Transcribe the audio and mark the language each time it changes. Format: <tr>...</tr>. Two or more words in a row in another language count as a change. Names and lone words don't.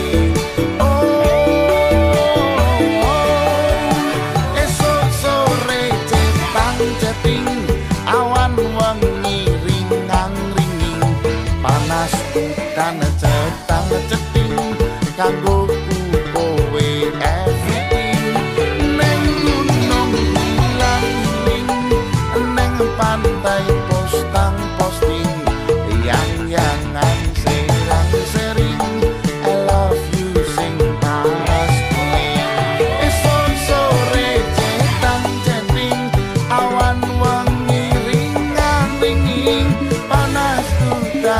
<jv>Esok sore cetang ceting awan wengi panas bukan cetang ceting kanggo kowe everything, neng gunung ilang-iling, neng pantai postang posting, yang-yangan serang sering,</jv> <en>I love you</en> <jv>sing paras bening. Esok sore cetang ceting awan wengi ringang-ringing, panas dan</jv>